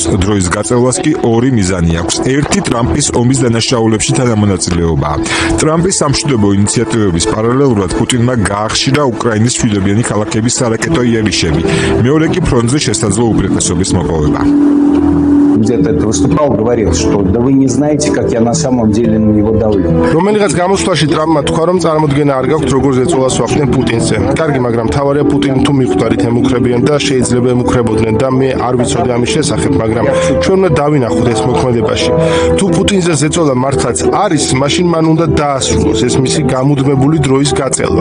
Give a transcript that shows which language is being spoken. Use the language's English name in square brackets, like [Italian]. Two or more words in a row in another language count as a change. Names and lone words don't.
[Georgian] დროის გაწელვას კი ორი მიზანი აქვს. ერთი ტრამპის ომის დანაშაულებში თანამონაწილეობაა. ტრამპის სამშვიდობო ინიციატივების პარალელურად პუტინმა გაახშირა უკრაინის მშვიდობიანი ქალაქების სარაკეტო იერიშები. მეორე კი ფრონტზე შესაძლო უპირატესობის მოპოვება. [Russian] где-то выступал, говорил, что да вы не знаете, как я на самом деле на него давлю. [Georgian] რომელიღაც გამოსვლაში ტრამპმა თქვა, რომ წარმოდგენა არ გაქვთ, როგორ ზეწოლას ვახდენ პუტინზე. კარგი, მაგრამ თავარია პუტინი თუ მიხვდარით ემუქრებიან და შეიძლება ემუქრებოდნენ და მე არ ვიცოდი ამის შესახებ, მაგრამ ჩვენ უნდა დავინახოთ ეს მოქმედებაში. თუ პუტინზე ზეწოლა მართლაც არის, მაშინ მან უნდა დაასრულოს ეს მისი გამუდმებული დროის გაწელვა.